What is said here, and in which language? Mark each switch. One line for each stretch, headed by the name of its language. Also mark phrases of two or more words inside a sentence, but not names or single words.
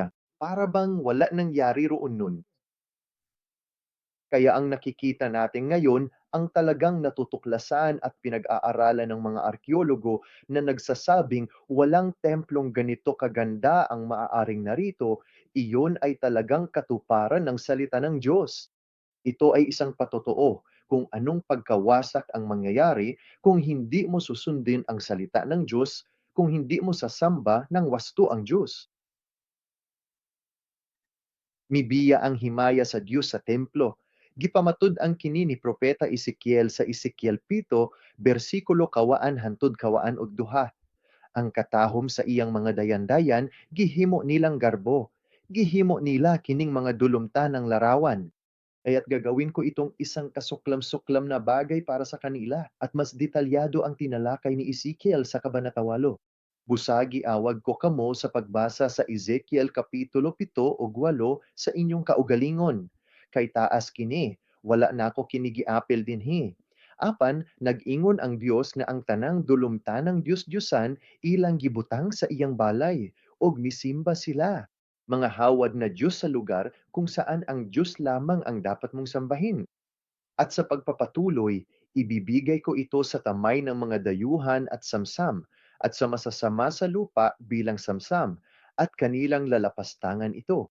Filipino: Para bang wala nangyari roon nun? Kaya ang nakikita natin ngayon ang talagang natutuklasan at pinag-aaralan ng mga arkeologo na nagsasabing walang templong ganito kaganda ang maaaring narito, iyon ay talagang katuparan ng salita ng Diyos. Ito ay isang patotoo kung anong pagkawasak ang mangyayari kung hindi mo susundin ang salita ng Diyos, kung hindi mo sasamba ng wasto ang Diyos.
Cebuano: Mibiya ang himaya sa Dios sa templo. Gipamatud ang kini ni Propeta Ezekiel sa Ezekiel 7, bersikulo kawaan hantod kawaan og duha. Ang katahom sa iyang mga dayan-dayan, gihimo nilang garbo. Gihimo nila kining mga dulumtan ng larawan.
Filipino: Kaya't gagawin ko itong isang kasuklam-suklam na bagay para sa kanila at mas detalyado ang tinalakay ni Ezekiel sa Kabanata 8.
Cebuano: Busagi awag ko kamo sa pagbasa sa Ezekiel Kapitulo 7 ug 8 sa inyong kaugalingon. Kay taas kini, wala na ako kinigiapil dinhi. Apan, nag-ingon ang Dios nga ang tanang dulumtanang Dios-Diyosan ilang gibutang sa iyang balay, ug misimba sila.
Filipino: Mga hawad na Diyos sa lugar kung saan ang Diyos lamang ang dapat mong sambahin. At sa pagpapatuloy, ibibigay ko ito sa kamay ng mga dayuhan at samsam, at sa masasama sa lupa bilang samsam, at kanilang lalapastangan ito.